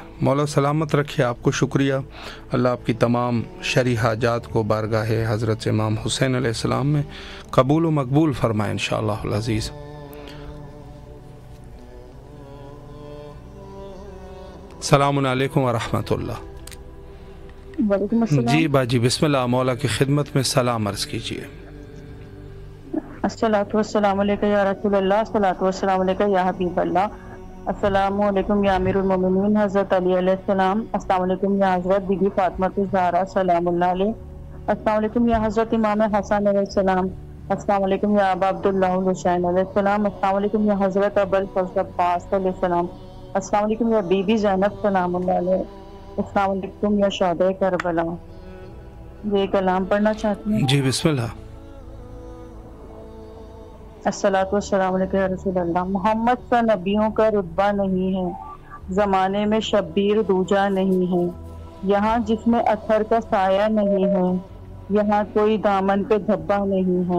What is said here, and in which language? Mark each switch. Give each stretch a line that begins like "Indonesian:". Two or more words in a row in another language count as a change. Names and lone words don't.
Urdu: مولا سلامت رکھیے آپ کو۔ شکریہ. اللہ آپ کی تمام شرعی حاجات کو بارگاہ حضرت امام حسین علیہ السلام میں قبول و مقبول فرمائے
Arabic: إن شاء الله عزيز. سلام عليكم ورحمة الله.
Urdu: جی باجی بسم اللہ، مولا کی خدمت میں سلام عرض کیجیے.
Arabic: الصلاة والسلام عليك يا رسول الله، الصلاة والسلام عليك يا حبيب الله، السلام عليكم يا أمير المؤمنين حضرت علي عليه السلام, السلام عليكم يا حضرت بي بي فاطمة الزهراء سلام الله عليه، السلام عليكم يا حضرت إمام حسن عليه السلام, السلام عليكم يا أبا عبد الله حسين عليه السلام, السلام عليكم يا حضرت أبو الفضل عباس عليه السلام, السلام عليكم يا بي بي زينب سلام الله عليه، السلام عليكم يا شهداء كربلاء.
Urdu: یہ کلام پڑھنا چاہتی ہوں. جی بسم اللہ.
Arabic: الصلاۃ والسلام علیکم یا رسول اللہ.
Urdu: محمد سا نبیوں کا رتبہ نہیں ہے، زمانے میں شبیر دوجا نہیں ہے. یہاں جس میں اثر کا سایہ نہیں ہے، یہاں کوئی دامن پہ دھبا نہیں ہے.